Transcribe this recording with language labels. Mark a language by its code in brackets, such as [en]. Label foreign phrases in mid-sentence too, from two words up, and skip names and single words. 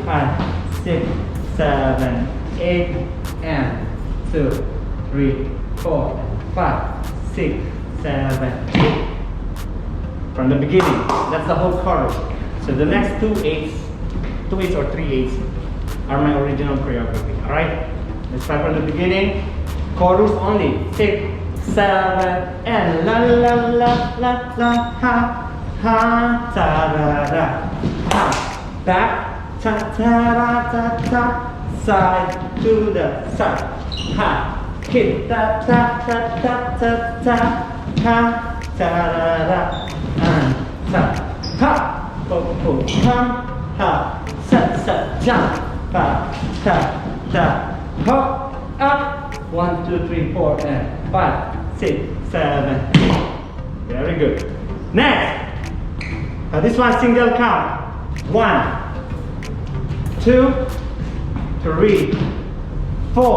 [en] 5, 6, 7, 8, and 2, 3, 4, 5, 6, 7, 8. From the beginning, that's the whole chorus. So the next 2 8s or 3 8s are my original choreography. Alright? Let's start from the beginning. Chorus only. 6, 7, and la la la la la ha ha ta da da ha. Back ta ta da ta ta. Side to the side. Ha. Hit ta ta ta ta ta ta ha ta da da. Ta ha. Ho ho ha ha. Sa jump. Pa ta ta ho up. 1, 2, 3, 4, and 5, 6, 7. Very good. Next, this one single count. 1, 2, 3, 4.